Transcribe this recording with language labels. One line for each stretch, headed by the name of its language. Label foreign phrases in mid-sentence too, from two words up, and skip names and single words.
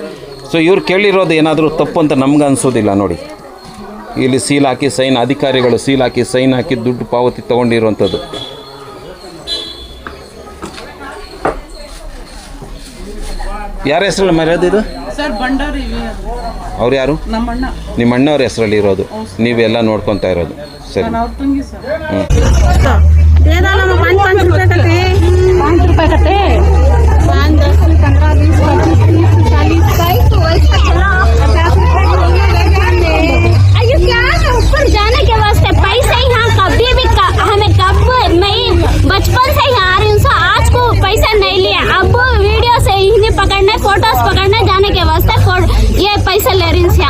Kannada: ಸೊ ಇವ್ರು ಕೇಳಿರೋದು ಏನಾದರೂ ತಪ್ಪು ಅಂತ ನಮ್ಗೆ ಅನಿಸೋದಿಲ್ಲ. ನೋಡಿ ಇಲ್ಲಿ ಸೀಲ್ ಹಾಕಿ ಸೈನ್, ಅಧಿಕಾರಿಗಳು ಸೀಲ್ ಹಾಕಿ ಸೈನ್ ಹಾಕಿ ದುಡ್ಡು ಪಾವತಿ ತೊಗೊಂಡಿರುವಂಥದ್ದು. ಯಾರ ಹೆಸರಲ್ಲಿ ಮರ್ಯಾದೆ ಇದು? ಸರ್ ಭಂಡಾರಿ. ಅವ್ರು ಯಾರು? ನಮ್ಮಣ್ಣ. ನಿಮ್ಮ ಅಣ್ಣವ್ರ ಹೆಸರಲ್ಲಿ ಇರೋದು, ನೀವೆಲ್ಲ ನೋಡ್ಕೊತಾ ಇರೋದು. ಸರಿ. ಅವ್ರ ತಂಗಿ ಸರ್.
Hindi: जाने के वास्ते पैसे यहाँ कभी भी हमें कब मैं बचपन से ही आ रही हूँ, आज को पैसा नहीं लिया, अब वीडियो से इन्हें पकड़ने, फोटोज पकड़ने जाने के वास्ते ये पैसा ले रही हूँ।